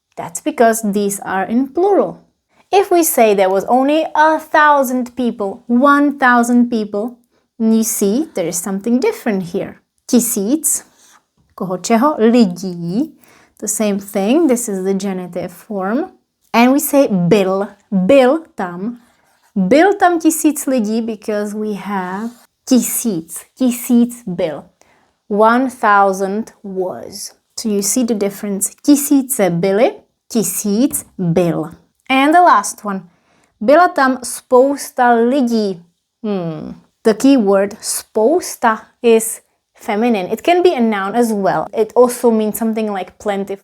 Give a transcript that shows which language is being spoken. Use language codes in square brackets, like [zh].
[en] That's because these are in plural. If we say there was only 1,000 people, 1,000 people, you see there is something different here. [cs] Tisíc, koho čeho, lidí, the same thing. [en] This is the genitive form. And we say [cs] byl tam tisíc lidí [en] because we have tisíc byl. 1,000 was. So you see the difference. [cs] Tisíce byly, tisíc byl. [en] And the last one. [cs] Byla tam spousta lidí. [en] The key word spousta is feminine. It can be a noun as well. It also means something like plenty.